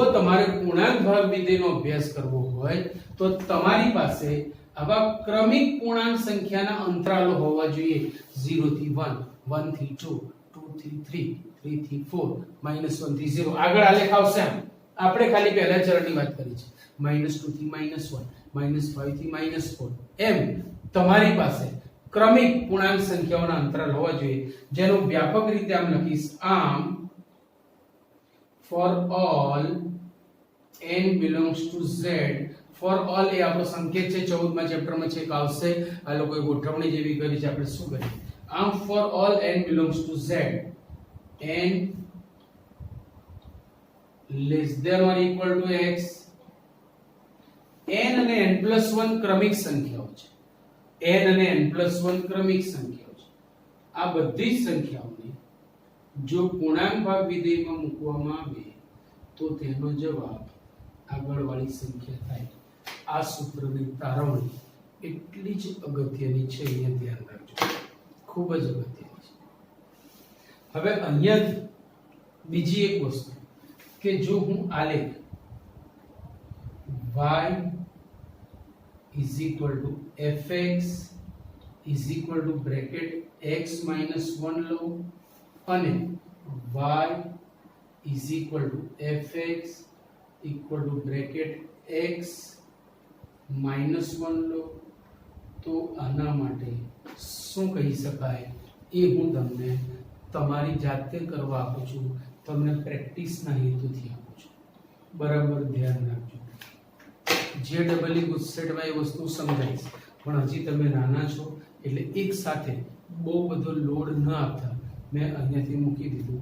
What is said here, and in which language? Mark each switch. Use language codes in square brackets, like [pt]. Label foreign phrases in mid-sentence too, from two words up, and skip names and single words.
[gu] તમારે પૂર્ણાંક ભાગ વિધેયનો અભ્યાસ કરવો હોય તો તમારી પાસે આવા ક્રમિક પૂર્ણાંક સંખ્યાના અંતરાલો હોવા જોઈએ 0 થી 1 1 થી 2 2 થી 3 3 થી 4 -1 થી 0 આગળ આલેખ આવશે આપણે ખાલી પહેલા ચરણની વાત કરી છે -2 થી -1 -5 થી -4 એમ તમારી પાસે ક્રમિક પૂર્ણાંક સંખ્યાઓના અંતરાલ હોવા જોઈએ જેનો વ્યાપક રીતે આમ લખીશ આમ [en] for all n belongs to z for all [gu] એ આપણો સંકેત છે 14 માં ચેપ્ટરમાં છે કે આવશે આ લોકોએ ગોઠવણી જેવી કરી છે આપણે શું કરીએ આમ [en] for all n belongs to z n less than or equal to x n [gu] અને n+1 ક્રમિક સંખ્યાઓ છે n અને n+1 ક્રમિક સંખ્યાઓ છે આ બધી જ સંખ્યાઓને જો પૂર્ણાંક ભાગ વિધેયમાં મૂકવામાં આવે તો તેનો જવાબ આગળવાળી સંખ્યા થાય આ સૂત્રની તારવણી એટલી જ અગત્યની છે અહીંયા ધ્યાન રાખજો ખૂબ જ અગત્યની છે હવે અહીંયાથી બીજી એક વસ્તુ કે જો હું આલેખ [en] y is equal to fx is equal to bracket x minus 1 [gu] લઉં અને [en] y is equal to fx equal to bracket x minus 1 [gu] લો તો તો આના માટે શું કહી શકાય એ હું તમને તમારી જાતે કરવા આપું છું, તમને પ્રેક્ટિસના હેતુથી આપું છું. બરાબર ધ્યાન રાખજો. જે ડબલ ગુજસેટમાં એ વસ્તુ સમજાઈશ, પણ હજી તમે નાના છો એટલે એક સાથે બહુ બધો લોડ ન આપતા મેં અહીંયાથી મૂકી દીધું.